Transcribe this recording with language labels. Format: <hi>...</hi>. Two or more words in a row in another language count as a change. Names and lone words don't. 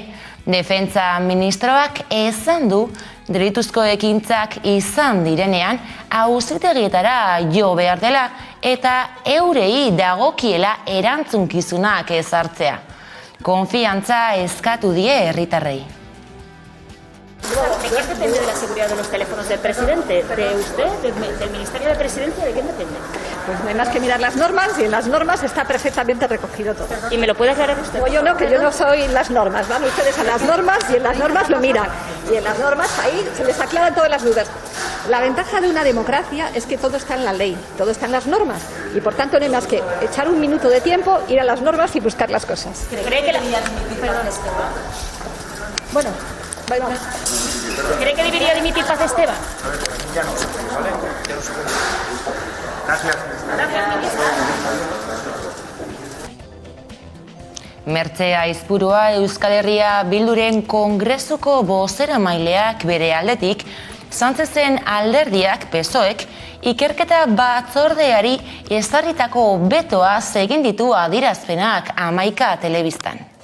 <eu>Defentsa ministroak esan du delituzko ekintzak izan direnean auzitegietara jo behar dela eta eurei dagokiela erantzunkizunak ezartzea. Konfiantza eskatu die herritarrei.</eu> <es>¿De quién depende de la seguridad de los teléfonos del presidente? ¿De usted? ¿Del Ministerio de Presidencia? ¿De quién depende? Pues no hay más que mirar las normas y en las normas está perfectamente recogido todo. ¿Y me lo puede aclarar usted? Pues yo no, que yo no soy las normas. Van ustedes a las normas y en las normas lo miran. Y en las normas ahí se les aclaran todas las dudas. La ventaja de una democracia es que todo está en la ley, todo está en las normas. Y por tanto no hay más que echar un minuto de tiempo, ir a las normas y buscar las cosas. ¿Cree que Bueno, vamos. ¿Cree que debería dimitir Paz Esteban? Ya no sé, ¿vale? Ya no sé. Gracias. Gracias, ministra.</es> <eu>Mertxe Aizpurua Euskal Herria Bilduren kongresuko bozeramaileak bere aldetik, Sánchezen alderdiak PSOEk ikerketa batzordeari ezarritako betoa egin ditu adierazpenak 11 telebistan.</eu>